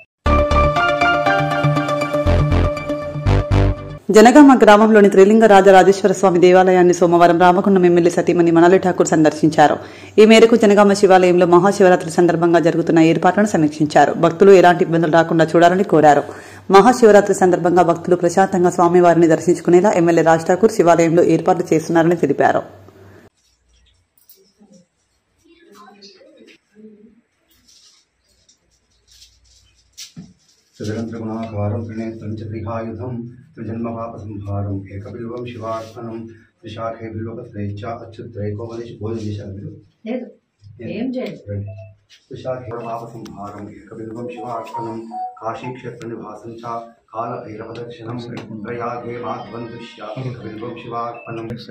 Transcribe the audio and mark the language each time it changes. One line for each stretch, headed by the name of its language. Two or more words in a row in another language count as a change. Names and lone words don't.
Telugu: జనగామ గ్రామంలోని త్రిలింగ రాజరాజేశ్వర స్వామి దేవాలయాన్ని సోమవారం రామగుండం ఎమ్మెల్యే సతీమణి మనలి ఠాకూర్ సందర్శించారు. ఈ మేరకు జనగామ శివాలయంలో మహాశివరాత్రి సందర్భంగా జరుగుతున్న ఏర్పాట్లను సమీక్షించారు. భక్తులు ఎలాంటి ఇబ్బందులు రాకుండా చూడాలని కోరారు. మహాశివరాత్రి సందర్భంగా భక్తులు ప్రశాంతంగా స్వామివారిని దర్శించుకునేలా ఎమ్మెల్యే రాజ్ ఠాకూర్ శివాలయంలో ఏర్పాట్లు చేస్తున్నారని తెలిపారు.
Sanskrit: त्रिजगन्त्रगुणाकारं त्रिनेत्रं च त्रिहायुधं त्रिजन्मपापसंहारं एकबिल्वं शिवार्पणं त्रिशाखे बिल्वपत्रे च अच्युत्रैकोपदेश भोजनिशाबिल्व त्रिशाखेपापसंहारं एकबिल्वं शिवार्पणं काशीक्षेत्रनिवासं च कालभैरवदर्शनं प्रयागे माध्वन्दृश्य एकबिल्वं शिवार्पणं